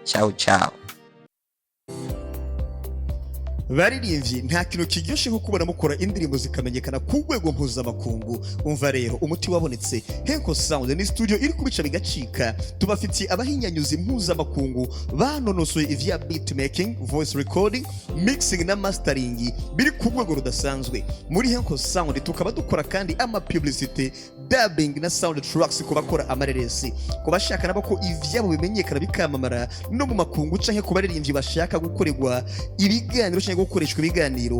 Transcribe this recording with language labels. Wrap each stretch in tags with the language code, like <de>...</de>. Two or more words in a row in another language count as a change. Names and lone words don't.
<it>Ciao ciao.</it> <rn>baririmbyi nta kintu kiryoshe nko kubona mukora indirimbo zikamenyekana ku rwego mpuzamakungu. Umva rero umuti wabonetse. HENCO Sound ni studio iri kubica bigacika. Tubafitiye abahinyanyuzi mpuzamakungu banonosoye ivya beatmaking,</rn> <en>voice recording, mixing</en> <rn>na mastering biri ku rwego rudasanzwe. Muri HENCO Sound tukaba dukora kandi ama publicity, dubbing na</rn> <en>sound tracks</en> <rn>ku bakora amareresi, ku bashaka nabo ko ivyabo bimenyekana bikamamara no mu makungu canke ku baririmbyi bashaka gukorerwa ibiganiro canke gukoreshwa ibiganiro.</rn>